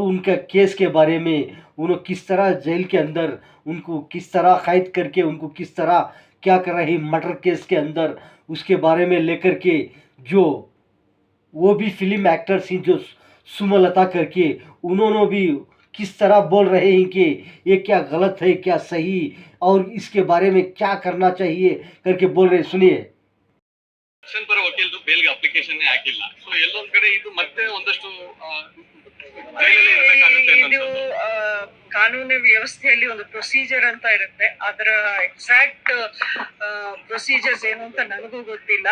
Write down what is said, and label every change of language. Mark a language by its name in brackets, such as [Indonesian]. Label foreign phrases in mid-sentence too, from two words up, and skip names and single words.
[Hindi] उनका केस के बारे में उन्होंने किस तरह जेल के अंदर उनको किस तरह कैद करके उनको किस तरह क्या कर रहे हैं [English] murder case [Hindi] के अंदर उसके बारे में लेकर के जो वो भी [English] film actors [Hindi] हैं जो सुमलता करके उन्होंने भी किस तरह बोल रहे हैं कि ये क्या गलत है क्या सही और इसके बारे में क्या करना चाहिए करके बोल रहे सुनिए। [Kannada] ದರ್ಶನ್ ಪರ ವಕೀಲರು ಬೇಲ್ಗೆ ಅಪ್ಲಿಕೇಶನ್ ಹಾಕಿಲ್ಲ. ಸೊ ಎಲ್ಲೊಂದ್ ಕಡೆ ಇದು ಮತ್ತೆ ಒಂದಷ್ಟು ಜೈಲಲ್ಲಿ ಇರಬೇಕಾಗುತ್ತೆ ಇದು ಕಾನೂನು ವ್ಯವಸ್ಥೆಯಲ್ಲಿ ಒಂದು ಪ್ರೊಸೀಜರ್ ಅಂತ ಇರುತ್ತೆ. ಅದರ [English] exact procedures [Kannada] ಏನು ಅಂತ ನನಗೂ ಗೊತ್ತಿಲ್ಲ.